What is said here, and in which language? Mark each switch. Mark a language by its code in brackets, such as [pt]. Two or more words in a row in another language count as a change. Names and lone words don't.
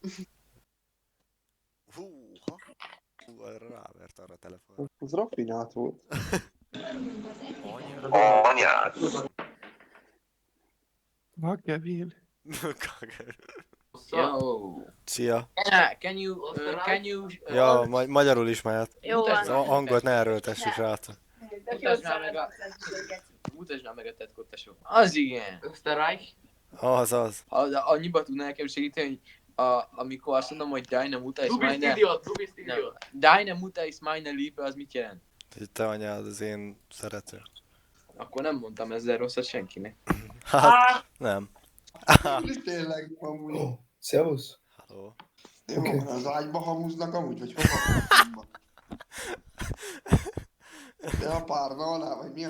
[hu] Húha. Arra rávert arra a telefon. Az raffinált volt. Anyád. Va, Kevin. Yo. Szia. [en] Can you... [hu] Ja, magyarul is mehet. Jó van. Angolt ne erőltessük rá. Mutasd meg a tetkot, tesó. Az igen. Österreich. Az. Annyiba tudná nekem segíteni, hogy amikor azt mondom, hogy [de] deine Mutter ist meine... Deine Mutter ist meine Liebe, [hu] az mit jelent? Hogy te anyád az én szerető. Akkor nem mondtam ezzel rosszat senkinek. Hát, nem. Tényleg, amúgy. Servus. Halló. Jó, az ágyba hamuznak amúgy, vagy hova? De a párna alá, vagy mi a...